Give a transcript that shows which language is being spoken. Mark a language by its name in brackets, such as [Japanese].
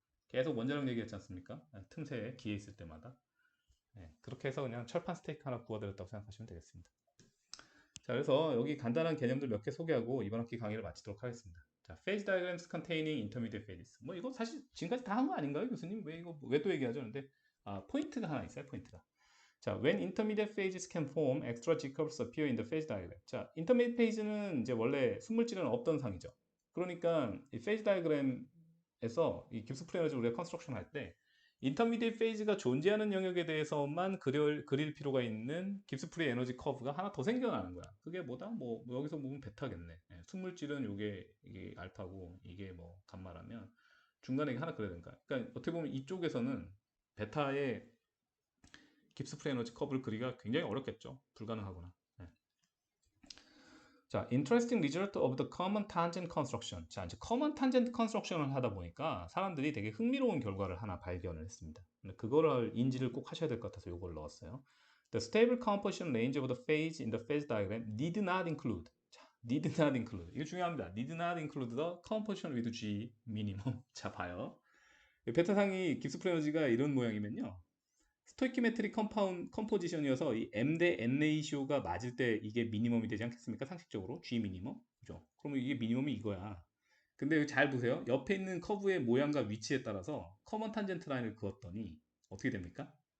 [Korean] 계속 원자력 얘기했지 않습니까? 틈새에 기회 있을 때마다. 네, 그렇게 해서 그냥 철판 스테이크 하나 구워드렸다고 생각하시면 되겠습니다. 자, 그래서 여기 간단한 개념들 몇 개 소개하고 이번 학기 강의를 마치도록 하겠습니다. [English] 자, phase diagrams containing intermediate phases. [Korean] 뭐 이거 사실 지금까지 다 한 거 아닌가요, 교수님? 왜 이거 왜 또 얘기하죠? 근데 포인트가 하나 있어요, 포인트가. [English] 자, when intermediate phases can form, extra G curves appear in the phase diagram. [Korean] 자, intermediate phase는 이제 원래 순물질은 없던 상이죠. 그러니까 이 phase diagram에서 이 깁스 플래너즈 우리가 컨스트럭션 할 때 인터미디에이트 페이지가 존재하는 영역에 대해서만 그릴 필요가 있는 깁스 프리 에너지 커브가 하나 더 생겨나는 거야. 그게 뭐다? 뭐 여기서 보면 베타겠네. 예, 순물질은 이게 알파고 이게 뭐 감마라면 중간에 하나 그려야 되니까. 그러니까 어떻게 보면 이쪽에서는 베타의 깁스 프리 에너지 커브를 그리기가 굉장히 어렵겠죠. 불가능하거나. 예. [English] 자, interesting result of the common tangent construction. [Korean] 자, 이제 common tangent construction을 하다 보니까 사람들이 되게 흥미로운 결과를 하나 발견을 했습니다. 근데 그거를 인지를 꼭 하셔야 될 것 같아서 이걸 넣었어요. [English] The stable composition range of the phase in the phase diagram need not include. [Korean] 자, [English] need not include. [Korean] 이거 중요합니다. [English] need not include the composition with G minimum. [Korean] 자, 봐요. 베타상이 깁스 프레너지가 이런 모양이면요. 스토이키메트릭 컴포지션이어서 이 M 대 N 레이시오가 맞을 때 이게 미니멈이 되지 않겠습니까? 상식적으로 G 미니멈. 그죠? 그러면 이게 미니멈이 이거야. 근데 잘 보세요. 옆에 있는 커브의 모양과 위치에 따라서 커먼 탄젠트 라인을 그었더니 어떻게 됩니까?